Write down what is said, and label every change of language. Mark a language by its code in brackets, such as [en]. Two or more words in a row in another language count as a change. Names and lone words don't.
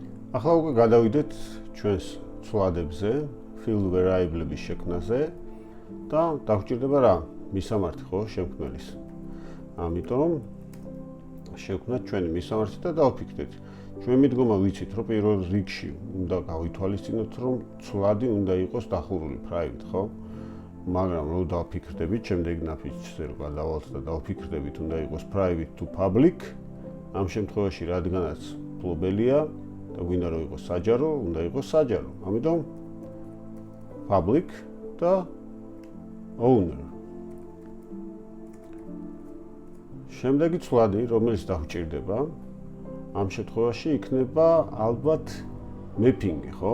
[ka] ახლა უკვე გადავიდეთ ჩვენს ცვლადებზე, [en] field variable- [ka] ების შექმნაზე და დაგვჭირდება რა? მისამართი ხო შემქმნელის. ამიტომ შევქმნათ ჩვენი მისამართი და დავფიქრდეთ. ჩვენ მიდგომა ვიცით, რომ პირველ რიგში უნდა გავითვალისწინოთ, რომ ცვლადი უნდა იყოს დახურული private, ხო? მაგრამ რო დავფიქრდებით, შემდეგ ნაფიჩზე რო გადავალთ და დავფიქრდებით, უნდა იყოს [en] private to public, [ka] ამ შემთხვევაში რადგანაც ფლობელია და გვინდა რომ იყოს საჯარო, უნდა იყოს საჯარო. ამიტომ public და owner. შემდეგი ცვლადი, რომელიც დაგვჭირდება, ამ შემთხვევაში იქნება ალბათ mapping-ი, ხო?